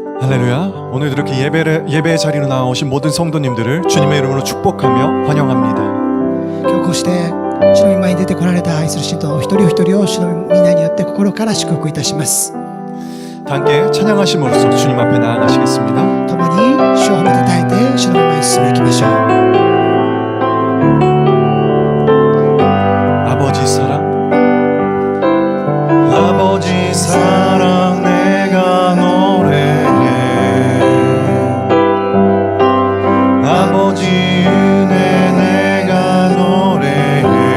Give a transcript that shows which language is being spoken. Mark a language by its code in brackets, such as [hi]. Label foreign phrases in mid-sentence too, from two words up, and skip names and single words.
[ko] 할렐루야. 오늘도 이렇게 예배의 자리로 나오신 모든 성도님들을 주님의 이름으로 축복하며 환영합니다. [ja] 今日こうして主の御前に出てこられた愛する信徒一人お一人を主の皆によって心から祝福いたします。 [ko] 함께 찬양하심으로써 주님 앞에 나아가시겠습니다. [ja] 共に主を褒めたたえて主の御前に進んでいきましょう。 [ko] 아버지 사랑, 아버지 사랑 내가 노래해. 아버지 은혜 내가 노래해.